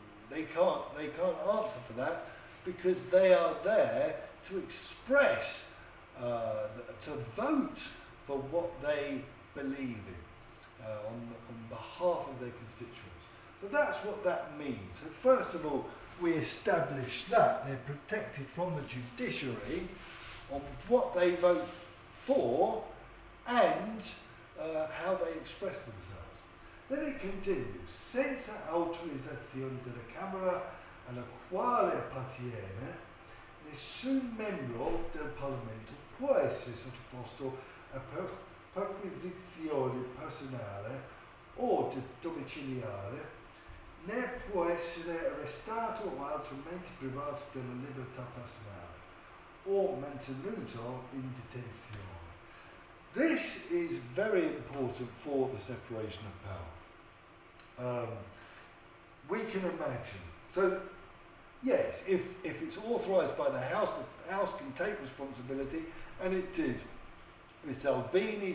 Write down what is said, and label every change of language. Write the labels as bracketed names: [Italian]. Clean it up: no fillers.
[English] They can't answer for that, because they are there to express, to vote for what they believe in on behalf of their constituents. So that's what that means. So first of all, we establish that they're protected from the judiciary on what they vote for and how they express themselves. Then it continues, [Italian] senza autorizzazione della Camera alla quale appartiene, nessun membro del Parlamento può essere sottoposto a perquisizione personale o domiciliare, né può essere arrestato o altrimenti privato della libertà personale o mantenuto in detenzione. [English] This is very important for the separation of power. We can imagine. So, yes, if it's authorised by the House can take responsibility, and it did with Salvini.